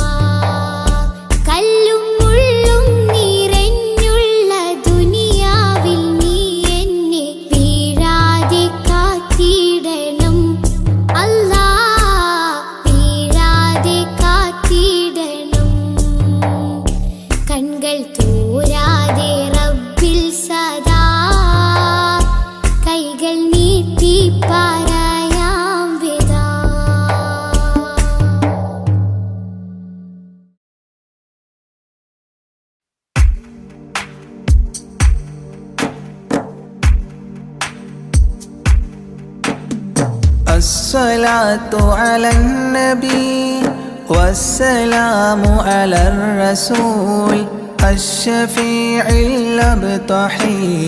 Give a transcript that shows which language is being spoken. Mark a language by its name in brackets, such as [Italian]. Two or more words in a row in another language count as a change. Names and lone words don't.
[Malayalam] കല്ലും മുള്ളും നിറഞ്ഞുള്ള ദുനിയാവിൽ നീ എന്നെ വീഴാതെ കാത്തിടണം അല്ലാ വീഴാതെ കാത്തിടണം കൺകൾ തോരാതെ റബ്ബിൽ സദാ കൈകൾ നീട്ടി പറയാം വിദാ [Arabic] الصلاة على النبي والسلام على الرسول الشفيع الأبطحي